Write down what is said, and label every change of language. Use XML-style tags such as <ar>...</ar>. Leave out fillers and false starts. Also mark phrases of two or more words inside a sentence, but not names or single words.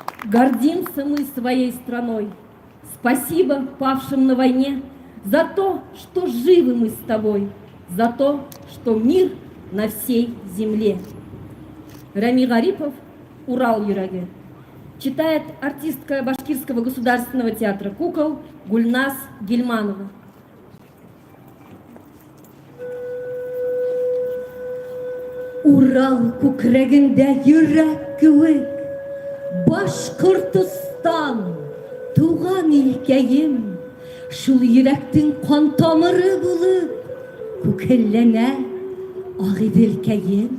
<ru>Гордимся мы своей страной. Спасибо павшим на войне за то, что живы мы с тобой, за то, что мир на всей земле. Рами Гарипов, «Урал юраги». Читает артистка Башкирского государственного театра кукол Гульнас Гельманова.</ru> <ba>Урал күкрәгендә йөрәк кеүек, Башкортстан, туган илкәем, шул йөрәктең кан тамыры булып, күкелләнә агыйделкәем.</ba>